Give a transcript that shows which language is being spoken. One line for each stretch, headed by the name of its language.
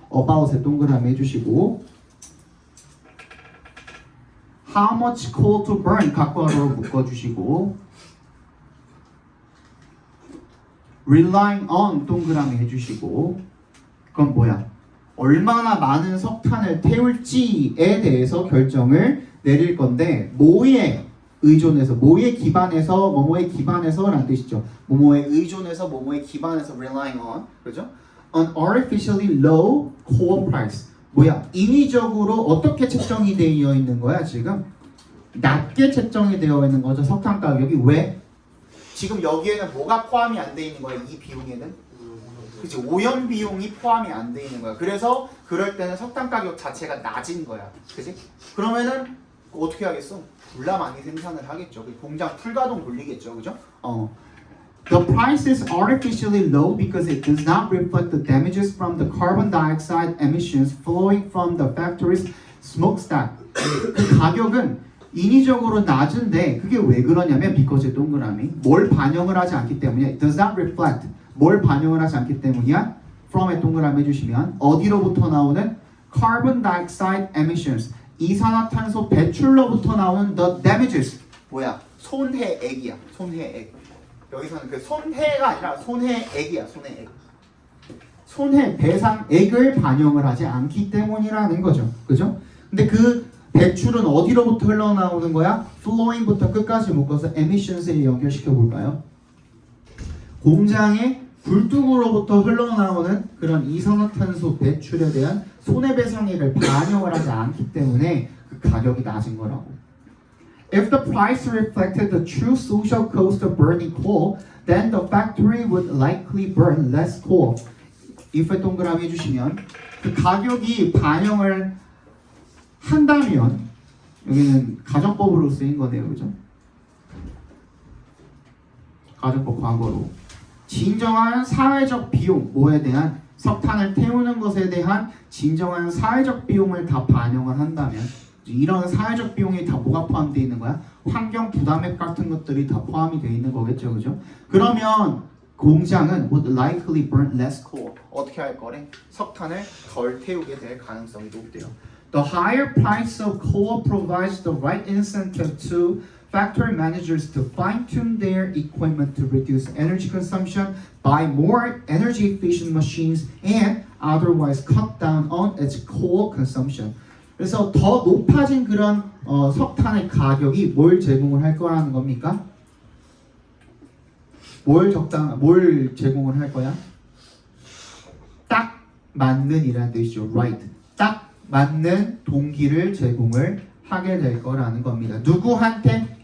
Korean: about에 동그라미 해주시고
English: how much coal to burn
Korean: 각괄호로 묶어주시고
English: relying on
Korean: 동그라미 해주시고 그건 뭐야? 얼마나 많은 석탄을 태울지에 대해서 결정을 내릴 건데 뭐에 의존해서 뭐에 기반해서 뭐뭐에 기반해서 라는 뜻이죠. 뭐뭐에 의존해서 뭐뭐에 기반해서
English: relying on
Korean: 그죠?
English: An artificially low coal price
Korean: 뭐야? 인위적으로 어떻게 책정이 되어 있는 거야 지금? 낮게 책정이 되어 있는 거죠. 석탄 가격이 왜? 지금 여기에는 뭐가 포함이 안 돼 있는 거야? 이 비용에는? 그치? 오염 비용이 포함이 안 돼 있는 거야. 그래서 그럴 때는 석탄 가격 자체가 낮은 거야. 그치? 그러면은 어떻게 하겠어? 졸라 많이 생산을 하겠죠. 공장 풀가동 돌리겠죠. 그죠?
English: The price is artificially low because it does not reflect the damages from the carbon dioxide emissions flowing from the factory's smokestack.
Korean: 그 가격은 인위적으로 낮은데 그게 왜 그러냐면 because 동그라미 뭘 반영을 하지 않기 때문이야.
English: It does not reflect
Korean: 뭘 반영을 하지 않기 때문이야. from에 동그라미 해주시면 어디로부터 나오는
English: carbon dioxide emissions
Korean: 이산화탄소 배출로부터 나오는
English: the damages
Korean: 뭐야? 손해액이야. 손해액. 여기서는 그 손해가 아니라 손해액이야. 손해액. 손해 배상액을 반영을 하지 않기 때문이라는 거죠. 그죠? 근데 그 배출은 어디로부터 흘러나오는 거야? flowing부터 끝까지 묶어서 emissions에 연결시켜 볼까요? 공장의 굴뚝으로부터 흘러나오는 그런 이산화탄소 배출에 대한 손해배상액을 반영을 하지 않기 때문에 그 가격이 낮은 거라고.
English: If the price reflected the true social cost of burning coal, then the factory would likely burn less coal.
Korean: if에 동그라미 해주시면 그 가격이 반영을 한다면 여기는 가정법으로 쓰인 거네요, 그죠? 가정법 과거로 진정한 사회적 비용 뭐에 대한 석탄을 태우는 것에 대한 진정한 사회적 비용을 다 반영을 한다면 이런 사회적 비용이 다 뭐가 포함되어 있는 거야? 환경 부담액 같은 것들이 다 포함이 되어 있는 거겠죠, 그죠? 그러면 공장은
English: would likely burn less coal.
Korean: 어떻게 할 거래? 석탄을 덜 태우게 될 가능성이 높대요.
English: The higher price of coal provides the right incentive to factory managers to fine-tune their equipment to reduce energy consumption, buy more energy-efficient machines, and otherwise cut down on its coal consumption.
Korean: 그래서 더 높아진 그런 석탄의 가격이 뭘 제공을 할 거라는 겁니까? 뭘 제공을 할 거야? 딱 맞는 이라는 뜻이죠. Right. 딱 맞는 동기를 제공을 하게 될 거라는 겁니다. 누구한테?